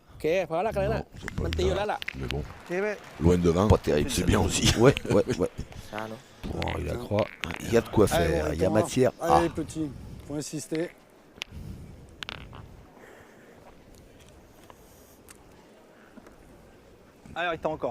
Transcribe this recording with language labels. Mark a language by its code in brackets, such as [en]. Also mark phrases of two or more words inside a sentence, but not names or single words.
[th] โอเคพอแล้วกันแล้ว [fr] Non, c'est pas [th] มัน [fr] le [th] ตีอยู่ [fr] cas. [th] แล้วล่ะ [fr] Mais bon, [th] เจ๊ไป [fr] loin devant, Pas terrible, c'est bien aussi. Ouais, ouais, ouais. [th] ช้าเนาะ [fr] Bon, il a croix. Il y a de quoi Allez, faire. bon, Il y a Thomas. matière. Allez Ah, les petits. Faut insister. Allez, il encore.